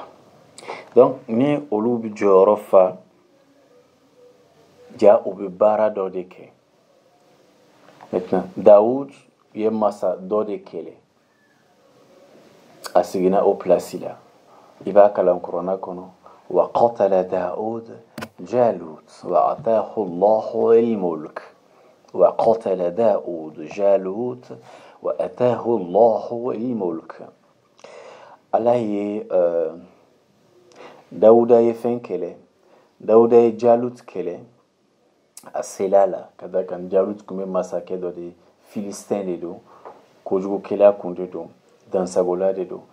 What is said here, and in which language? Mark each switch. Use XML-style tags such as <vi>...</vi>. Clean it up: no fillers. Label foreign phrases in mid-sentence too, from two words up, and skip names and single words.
<bm>Donc ni olu bi jɔyɔrɔ fa, ja u bɛ baara dɔ de kɛ. Maintenant Dawud ye masa dɔ de kɛlɛ, a sigina o place la. I b'a kalan kuranna kɔnɔ.</bm> <ar>وقتل داود جالوت وآتاه الله الملك. وقتل داود جالوت وآتاه الله الملك.</ar> <bm>Ala ye Dawuda ye fɛn kɛlɛ. Dawuda ye Jalut kɛlɛ a sela la, ka da kan Jalut kun bɛ masakɛ dɔ de, Filistin de don, kojugukɛla kun de don, dansagola de don.</bm>